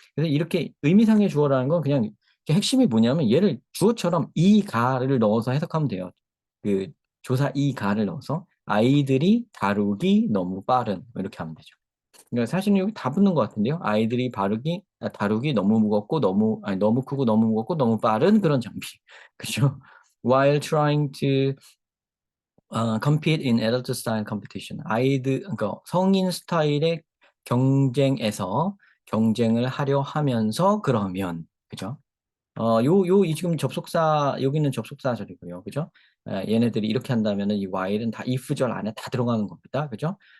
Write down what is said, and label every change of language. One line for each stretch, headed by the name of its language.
Korean: 그래서 이렇게 의미상의 주어라는 건 그냥 핵심이 뭐냐면 얘를 주어처럼 이 가를 넣어서 해석하면 돼요. 그 조사 이 가를 넣어서 아이들이 다루기 너무 빠른 이렇게 하면 되죠. 그러니까 사실은 여기 다 붙는 것 같은데요. 아이들이 다루기 너무 무겁고 너무 크고 너무 무겁고 너무 빠른 그런 장비. 그죠?
English: While trying to compete in adult style competition.
Korean: 그러니까 성인 스타일의 경쟁에서 경쟁을 하려 하면서 그러면, 그죠? 지금 여기는 접속사절이고요. 그죠? 얘네들이 이렇게 한다면은 이 while은 다 if절 안에 다 들어가는 겁니다. 그죠?